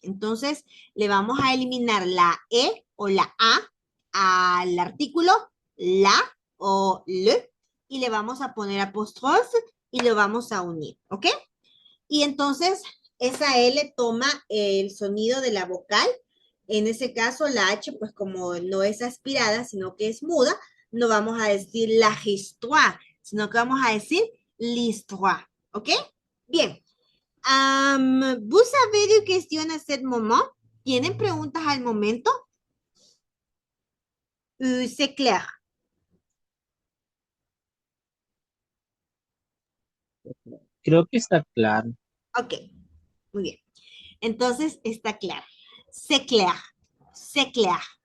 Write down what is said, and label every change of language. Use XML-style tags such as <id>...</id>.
<es>Entonces, le vamos a eliminar la E o la A al artículo, la o le, y le vamos a poner apóstrofe y lo vamos a unir, ¿ok? Y entonces, esa L toma el sonido de la vocal. En ese caso, la H, pues como no es aspirada, sino que es muda, no vamos a decir la histoire, sino que vamos a decir l'histoire. ¿Ok? Bien.</es> <fr>¿Vous avez des questions à ce moment?</fr> <es>¿Tienen preguntas al momento?</es> <fr>C'est clair.</fr> <es>Creo que está claro. Ok, muy bien. Entonces, está claro.</es> <fr>C'est clair. C'est clair.</fr>